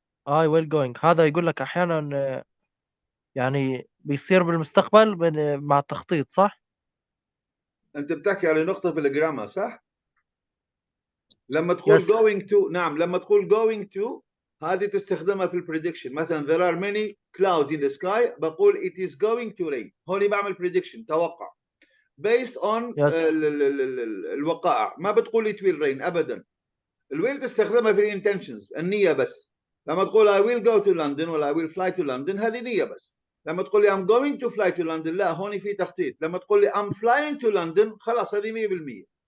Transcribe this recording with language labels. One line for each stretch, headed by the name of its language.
Arabic: well going هذا يقول لك أحيانا يعني بيصير بالمستقبل مع التخطيط، صح؟ أنت بتحكي على نقطة في الجرامر صح؟ لما تقول going to، نعم لما تقول going to هذه تستخدمها في البريدكشن.
English: مثلا there are many clouds in the sky،
Arabic: بقول
English: it is going to rain.
Arabic: هوني بعمل prediction، توقع based on الوقائع. ما بتقول
English: it will rain
Arabic: أبدا. الويل تستخدمها في الانتنشنز، النية بس.
English: لما تقول I will go to London ولا I will fly to London
Arabic: هذه نية بس. لما تقول لي
English: I'm going to fly to London
Arabic: لا هون في تخطيط. لما تقول لي
English: I'm flying to London
Arabic: خلاص هذه 100%.